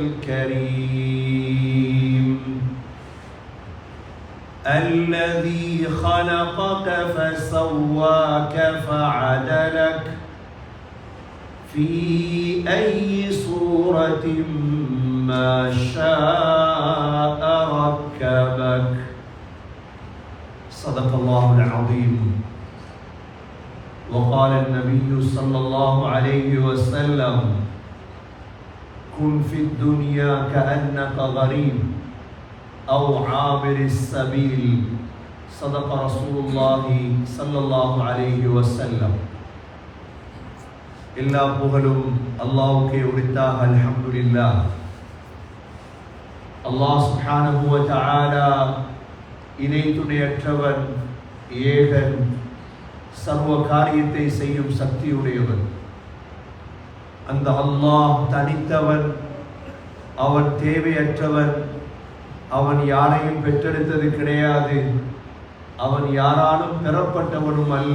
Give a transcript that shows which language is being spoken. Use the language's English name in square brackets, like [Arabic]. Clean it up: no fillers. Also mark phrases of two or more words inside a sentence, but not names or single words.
[Arabic] الكريم الذي خلقك فسواك فعدلك في أي صورة ما شاء ركبك صدق الله العظيم وقال النبي صلى الله عليه وسلم كن في الدنيا كأنك غريب أو عابر السبيل صدق رسول الله صلى الله عليه وسلم [Tamil] எல்லா புகழும் அல்லாஹ்வுக்கே உரித்தாக அல்ஹம்துலில்லாஹ் [Arabic] الله سبحانه وتعالى [Tamil] இணை துணையற்றவன் ஏகன் சர்வ காரியத்தை செய்யும் சக்தியுடையவன் அந்த அல்லாஹ் தனித்தவன் அவன் தேவையற்றவன் அவன் யாரையும் பெற்றெடுத்தது கிடையாது அவன் யாராலும் பெறப்பட்டவனும் அல்ல.